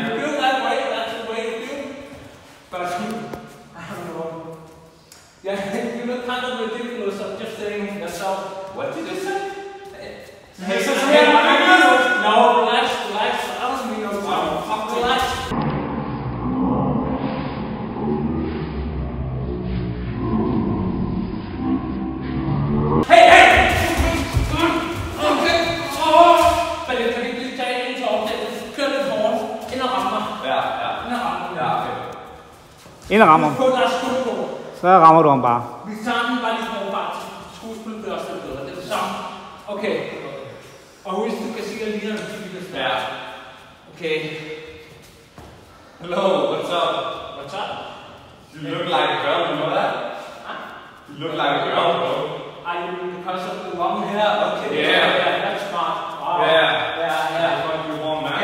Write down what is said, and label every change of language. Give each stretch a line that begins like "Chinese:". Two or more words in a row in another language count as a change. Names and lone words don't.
English: if you feel that way, that's the way you feel. But I don't know. Yeah, you look kind of ridiculous. I'm just saying yourself. What did you say? Hey, no, relax. I don't mean no problem. Relax. Hey!
Danish: Okay. Kan I lige tage en tår? Kør lidt hårdt. Ind og rammer. Ja. Okay. Ind og rammer. Så rammer du ham bare. Vi tager den bare lige hårdt bare til skuespillet bliver også lidt bedre. Det er det samme. Okay. Og husk, du kan sige, at lige når du kan starte. Ja. Okay.
English: Hello, what's up? What's up? You look like a girl, you know that? Huh? You look like a girl, bro. Are you because of the long hair? Okay. Yeah. That's smart. Wow. Yeah. Yeah. What you want, man?